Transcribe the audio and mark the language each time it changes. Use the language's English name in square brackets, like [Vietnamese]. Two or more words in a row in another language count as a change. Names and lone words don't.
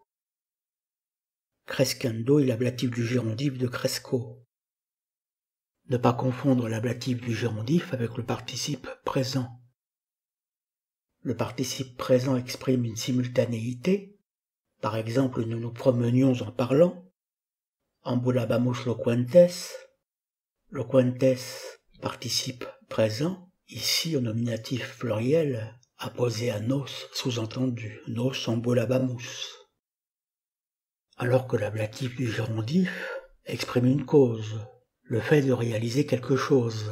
[French] Crescendo est l'ablatif du gérondif de cresco. Ne pas confondre l'ablatif du gérondif avec le participe présent. Le participe présent exprime une simultanéité. Par exemple, nous nous promenions en parlant. [Latin] Ambulabamus loquentes. [French] Loquentes, participe présent. Ici, au nominatif pluriel, apposé à nos, sous-entendu, [Latin] nos ambulabamus. [French] Alors que l'ablatif du gérondif exprime une cause, le fait de réaliser quelque chose.